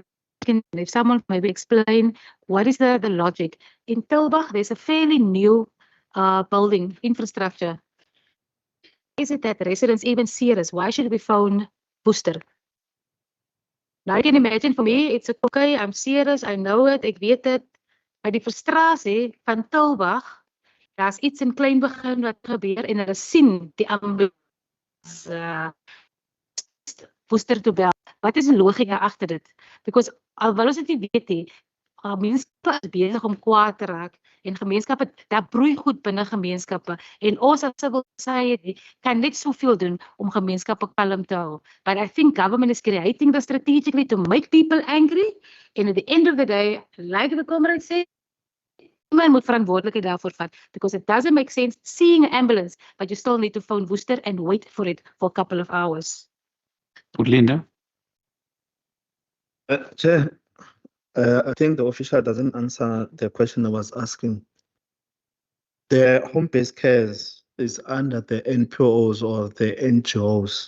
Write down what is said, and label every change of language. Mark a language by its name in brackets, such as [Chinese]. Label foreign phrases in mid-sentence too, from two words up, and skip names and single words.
[English] If someone maybe explain what is the logic. In Tilbach, there's a fairly new building infrastructure. Is it that residents even see us? Why should we phone Booster? Now you can imagine for me, it's okay, I'm serious, I know it, [Afrikaans] ek weet dit. Maar die frustrasie van Tilbach, daar's iets in klein begin wat gebeur en hulle sien die ambulance Booster toe bel. Wat is die logika agter dit? Because alhoewel ons dit nie weet nie, mense is besig om kwaad te raak en gemeenskappe, daar broei goed binne gemeenskappe en ons as [English] civil society [Afrikaans] kan net soveel doen om gemeenskappe kalm te hou. [English] But I think government is creating the strategically to make people angry and at the end of the day, like the comrade said, [Afrikaans] iemand moet verantwoordelikheid daarvoor vat [English] because it doesn't make sense seeing an ambulance but you still need to phone Worcester and wait for it for a couple of hours. Linda? Chair, I think the official doesn't answer the question I was asking. The home-based care is under the NPOs or the NGOs.